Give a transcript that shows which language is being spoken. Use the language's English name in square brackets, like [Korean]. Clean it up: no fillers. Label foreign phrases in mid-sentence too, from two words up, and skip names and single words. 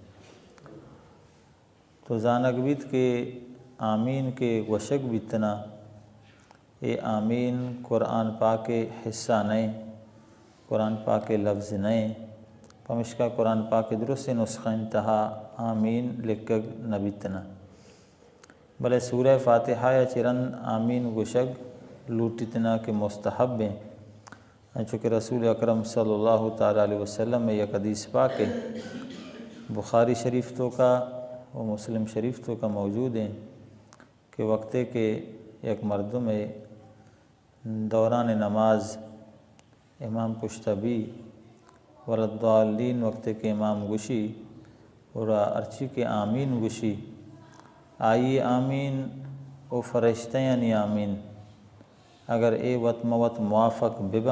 [Brahui] تو زانک بیت کے آمین کے وشک بیتنا اے آمین قرآن پاک حصہ نئے، قرآن پاک لفظ نئے، پمشکا قرآن پاک درست نسخہ انتہا آمین لکھگ نبیتنا بلے سورہ فاتحہ چرن آمین وشک لوٹتنا کے مستحب ہیں، چونکہ رسول اکرم [Arabic] صلی اللہ تعالیٰ علیہ وسلم [Brahui] میں یک حدیث پاک ہے بخاری شریف تو کا و مسلم شریف تو کا موجود ہیں کہ وقتے کے یک مردم دوران نماز امام پشتبی وللضالین وقتے کے امام گشی اور ارچی کے آمین گشی آئی آمین او فرشتہ یعنی آمین اگر اے وط موت موافق ببا